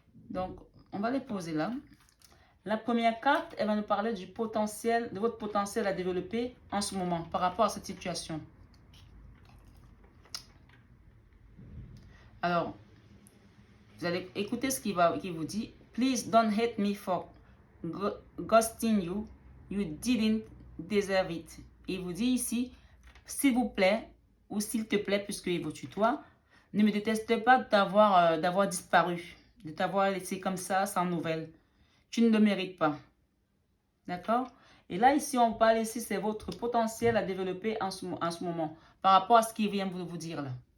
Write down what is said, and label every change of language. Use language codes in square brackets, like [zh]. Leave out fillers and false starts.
[fr] Donc, on va les poser là. La première carte, elle va nous parler du potentiel, de votre potentiel à développer en ce moment par rapport à cette situation. Alors, vous allez écouter ce qu'il vous dit. [en] Please don't hate me for ghosting you. You didn't deserve it. [fr] Il vous dit ici, s'il vous plaît, ou s'il te plaît, puisqu'il vous tutoie, ne me déteste pas d'avoir disparu, de t'avoir laissé comme ça, sans nouvelles. Tu ne le mérites pas. D'accord? Et là, ici, on parle ici, c'est votre potentiel à développer en ce moment, par rapport à ce qu'il vient de vous dire là.